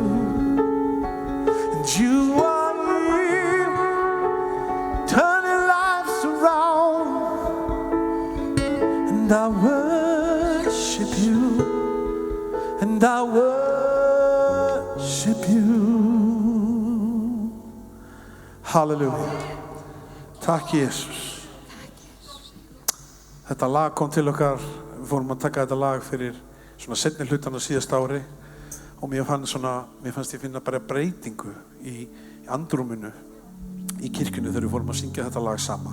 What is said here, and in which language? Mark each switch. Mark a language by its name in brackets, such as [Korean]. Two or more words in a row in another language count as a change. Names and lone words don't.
[English] And you are here, turning lives around, and I worship you, and I worship you. [Icelandic] Halleluja. Takk Jesus. Þetta lag kom til okkar, við fórum að taka þetta lag fyrir svona seinni hlutan á síðasta ári og mér fannst ég finna bara breytingu í andrúminu í kirkjunni þegar við fórum að syngja þetta lag saman.